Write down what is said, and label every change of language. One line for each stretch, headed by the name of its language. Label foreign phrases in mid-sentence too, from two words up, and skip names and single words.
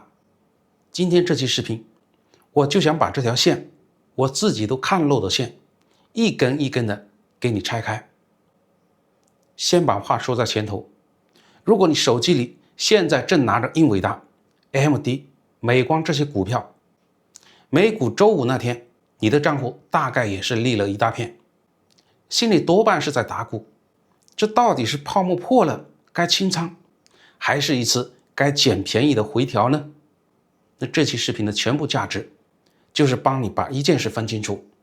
Chinese: 今天這期視頻我就想把這條線，我自己都看漏的線，一根一根的給你拆開。先把話說在前頭，如果你手機裡現在正拿着英偉達、AMD、美光這些股票，美股周五那天你的賬戶大概也是利了一大片，心裡多半是在打鼓，這到底是泡沫破了該清倉，還是一次該撿便宜的回調呢？那這期視頻的全部價值就是幫你把一件事分清楚。